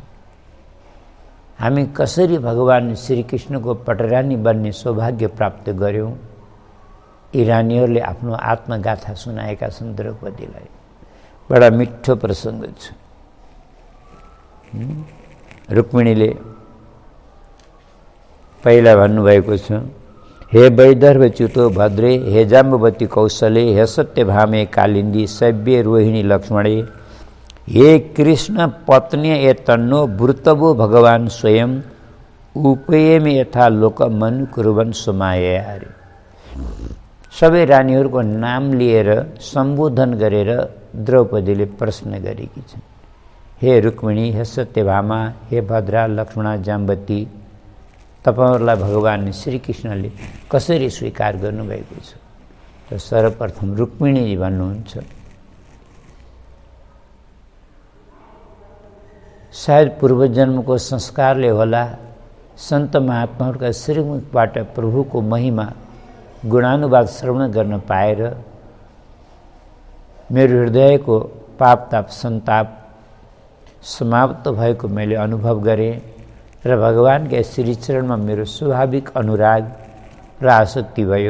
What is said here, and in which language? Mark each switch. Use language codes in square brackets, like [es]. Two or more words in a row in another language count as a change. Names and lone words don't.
[ne] हामी कसरी भगवान श्रीकृष्णको पटरानी बन्ने सौभाग्य प्राप्त गर्यौं, यी रानीहरूले आफ्नो आत्मगाथा सुनाएका छन् द्रौपदीलाई। बडा मिठो प्रसङ्ग छ। रुक्मिणीले पहिला भन्नुभएको छ, [sa] हे वैदर्भच्युतो भद्रे, हे जाम्बवती कौशले, हे सत्यभामे कालिन्दी, सव्ये रोहिणी लक्ष्मणे, हे कृष्ण पत्नी ए तन्नो वृतवो भगवान स्वयं, उपेयम यथा लोक मन कुर्वन् समाया। [ne] सबै रानीहरूको नाम लिएर सम्बोधन गरेर द्रौपदीले प्रश्न गरेकी छन्। हे रुक्मिणी, हे सत्यभामा, हे भद्रा, लक्ष्मणा, जाम्बती, तपाईहरुलाई भगवान श्रीकृष्णले कसरी स्वीकार गर्नुभएको छ? त सर्वप्रथम रुक्मिणीजी भन्नुहुन्छ, सायद पूर्वजन्मको संस्कारले होला, सन्त महात्माहरूका श्रीमुखबाट प्रभुको महिमा गुणानुवाद श्रवण गर्न पाएर मेरो हृदयको पाप ताप सन्ताप समाप्त भएको मैले अनुभव गरेँ र भगवानका श्रीचरणमा मेरो स्वाभाविक अनुराग र आसक्ति भयो।